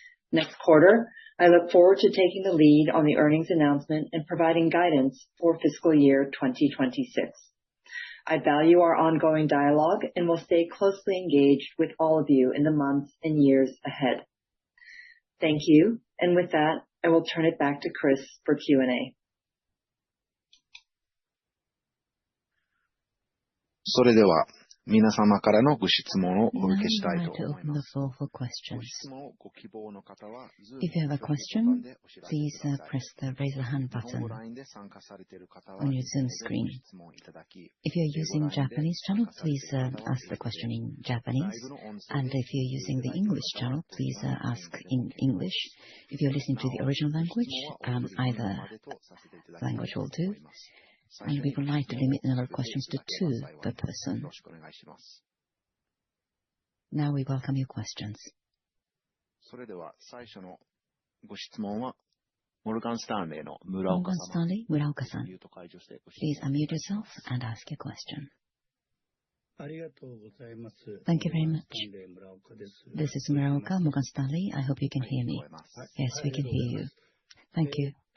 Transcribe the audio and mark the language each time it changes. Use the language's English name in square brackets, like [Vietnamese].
[English] Next quarter, I look forward to taking the lead on the earnings announcement and providing guidance for fiscal year 2026. I value our ongoing dialogue and will stay closely engaged with all of you in the months and years ahead. Thank you, and with that, I will turn it back to Chris for Q&A. [Japanese] それでは、皆様からのご質問をお受けしたいと思います。ご質問をご希望の方は、 [English] If you have a question, please press the raise the hand button on your Zoom screen. If you're using Japanese channel, please ask the question in Japanese. And if you're using the English channel, please ask in English. If you're listening to the original language, either language will do. And we would like to limit the number of questions to 2 per person. Now we welcome your questions. [Japanese] それでは最初のご質問は、モルガンスタンレーの村岡さん。 [English] Morgan Stanley, Muraoka-san. Please unmute yourself and ask your question. Thank you very much. This is Muraoka, Morgan Stanley. I hope you can hear me. Yes, we can hear you. Thank you.